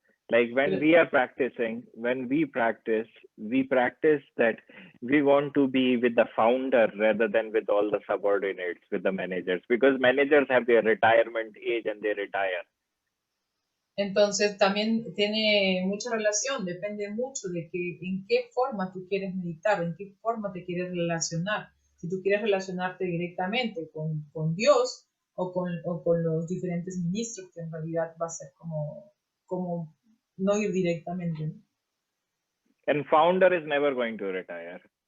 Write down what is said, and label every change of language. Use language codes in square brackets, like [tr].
[en] Like when we practice that we want to be with the founder rather than with all the subordinates, with the managers, because managers have their retirement age and they retire. [es] Entonces también tiene mucha relación, depende mucho de en qué forma tú quieres meditar, en qué forma te quieres relacionar. Si tú quieres relacionarte directamente con Dios o con los diferentes ministros, que en realidad va a ser como no ir directamente, ¿no? [en] And founder is never going to retire.